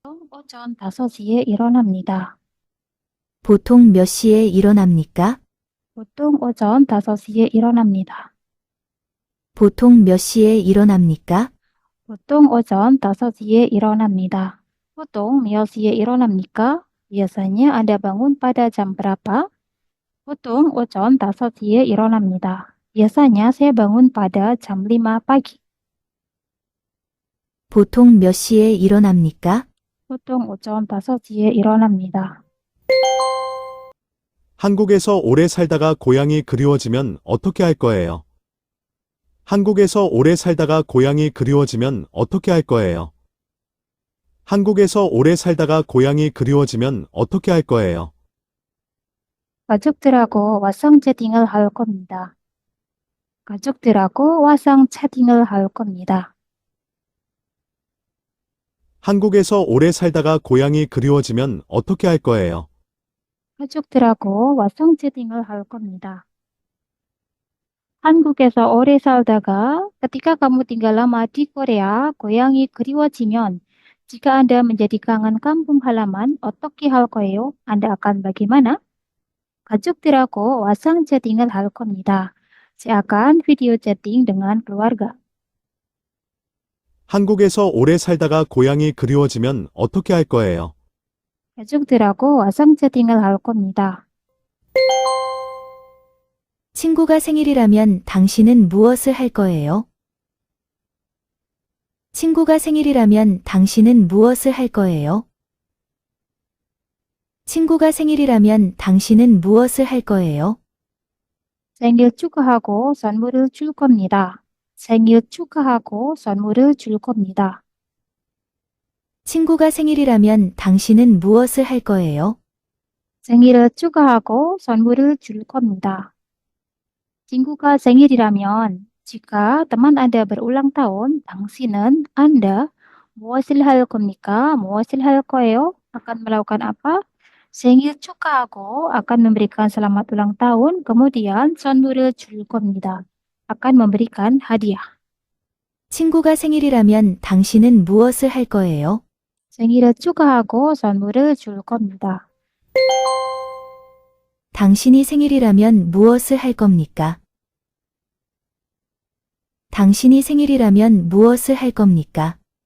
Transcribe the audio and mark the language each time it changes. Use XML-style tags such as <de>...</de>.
<ko>오전 5시에 일어납니다. 보통 몇 시에 일어납니까? 보통 오전 5시에 일어납니다. 보통 몇 시에 일어납니까? 보통 오전 5시에 일어납니다. 보통 몇 시에 일어납니까?</ko> <id>Biasanya Anda bangun pada jam berapa?</id> <ko>보통 오전 5시에 일어납니다.</ko> <id>Biasanya saya bangun pada jam 5 pagi.</id> <ko>보통 몇 시에 일어납니까? 보통 오전 5시에 일어납니다. 한국에서 오래 살다가 고향이 그리워지면 어떻게 할 거예요? 한국에서 오래 살다가 고향이 그리워지면 어떻게 할 거예요? 한국에서 오래 살다가 고향이 그리워지면 어떻게 할 거예요? 가족들하고 화상 채팅을 할 겁니다. 가족들하고 화상 채팅을 할 겁니다. 한국에서 오래 살다가 고향이 그리워지면 어떻게 할 거예요? 가족들하고 화상 채팅을 할 겁니다. 한국에서 오래 살다가</ko> <id>ketika kamu tinggal lama di Korea,</id> <ko>고향이 그리워지면</ko> <id>jika Anda menjadi kangen kampung halaman,</id> <ko>어떻게 할 거예요?</ko> <id>Anda akan bagaimana?</id> <ko>가족들하고 화상 채팅을 할 겁니다.</ko> <id>Saya akan video chatting dengan keluarga.</id> <ko>한국에서 오래 살다가 고향이 그리워지면 어떻게 할 거예요? 가족들하고 화상 채팅을 할 겁니다. 친구가 생일이라면 당신은 무엇을 할 거예요? 친구가 생일이라면 당신은 무엇을 할 거예요? 친구가 생일이라면 당신은 무엇을 할 거예요? 생일 축하하고 선물을 줄 겁니다. 생일 축하하고 선물을 줄 겁니다. 친구가 생일이라면 당신은 무엇을 할 거예요? 생일을 축하하고 선물을 줄 겁니다. 친구가 생일이라면</ko> <id>jika teman Anda berulang tahun,</id> <ko>당신은 Anda 무엇을 할 겁니까? 무엇을 할 거예요?</ko> <id>Akan melakukan apa?</id> <ko>생일 축하하고</ko> <id>akan memberikan selamat ulang tahun, kemudian</id> <ko>선물을 줄 겁니다.</ko> <id>akan memberikan hadiah.</id> <ko>친구가 생일이라면 당신은 무엇을 할 거예요? 생일을 축하하고 선물을 줄 겁니다. 당신이 생일이라면 무엇을 할 겁니까? 당신이 생일이라면 무엇을 할 겁니까?</ko>